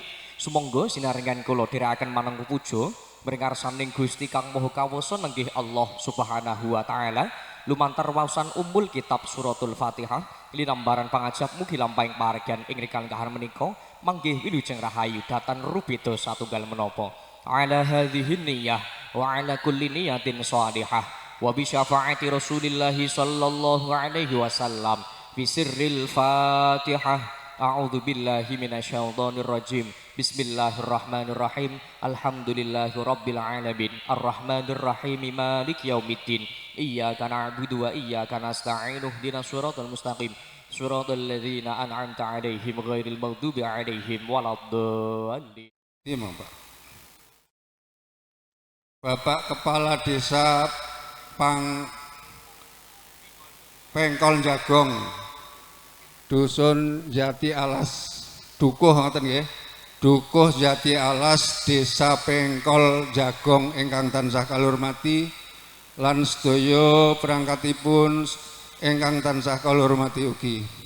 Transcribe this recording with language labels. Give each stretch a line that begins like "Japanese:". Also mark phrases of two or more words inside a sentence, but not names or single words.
Javanese: Sumangga sinarengan kula dherekaken manung puja mringarsaning Gusti Kang Maha Kawasa nenggih
Arabic: الله سبحانه وتعالى
Javanese: lumantar waosan umbul kitab
Arabic: سورة الفاتحة
Javanese: linambaran pangajap mugi lampahing pahargyan ing rikala kahar menika manggih wilujeng rahayu datan rubeda satunggal menapa
Arabic: على هذه النية وعلى كل نية صالحة وبشفاعة رسول الله صلى الله عليه وسلم في سر الفاتحة. أعوذ بالله من الشيطان الرجيم. بسم الله الرحمن الرحيم. الحمد لله رب العالمين. الرحمن الرحيم. مالك يوم الدين. إياك نعبد وإياك نستعين. اهدنا الصراط المستقيم. صراط الذين أنعمت عليهم غير المغضوب عليهم ولا الضالين.
Javanese: Iya, Pak. Bapak Kepala Desa Pengkol Jagong, Dusun Jati Alas, Dukuh ngoten nggih. Dukuh Jati Alas, Desa Pengkol Jagong ingkang tansah kalurmati lan sedaya perangkatipun ingkang tansah kalurmati ugi.